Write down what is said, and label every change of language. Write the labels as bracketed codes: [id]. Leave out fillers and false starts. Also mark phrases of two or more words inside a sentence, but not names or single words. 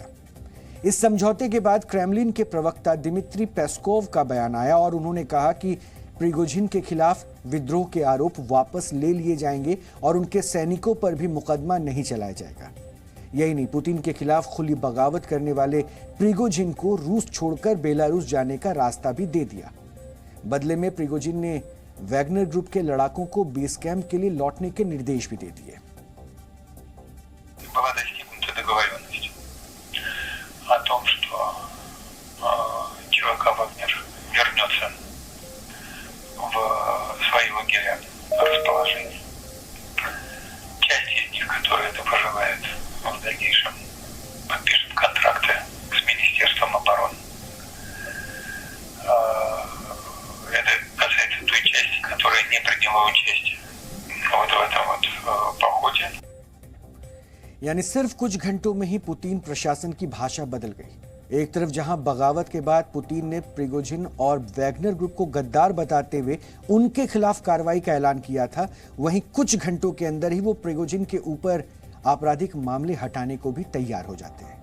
[hi] इस समझौते के बाद क्रेमलिन के प्रवक्ता दिमित्री पेस्कोव का बयान आया और उन्होंने कहा कि प्रिगोजिन के खिलाफ विद्रोह के आरोप वापस ले लिए जाएंगे और उनके सैनिकों पर भी मुकदमा नहीं चलाया जाएगा। यही नहीं, पुतिन के खिलाफ खुली बगावत करने वाले प्रिगोजिन को रूस छोड़कर बेलारूस जाने का रास्ता भी दे दिया। बदले में प्रिगोजिन ने वैगनर ग्रुप के लड़ाकों को बेस कैंप के लिए लौटने के निर्देश भी दे दिए। [ru] О том, что ЧВК «Вагнер» вернется в свои лагеря расположения. Часть из них, которые это пожелают, в дальнейшем подпишут контракты с Министерством обороны. Это касается той части, которая не приняла участие вот в этом вот [hi] यानी सिर्फ कुछ घंटों में ही पुतिन प्रशासन की भाषा बदल गई। एक तरफ जहां बगावत के बाद पुतिन ने प्रिगोजिन और वैगनर ग्रुप को गद्दार बताते हुए उनके खिलाफ कार्रवाई का ऐलान किया था, वहीं कुछ घंटों के अंदर ही वो प्रिगोजिन के ऊपर आपराधिक मामले हटाने को भी तैयार हो जाते हैं।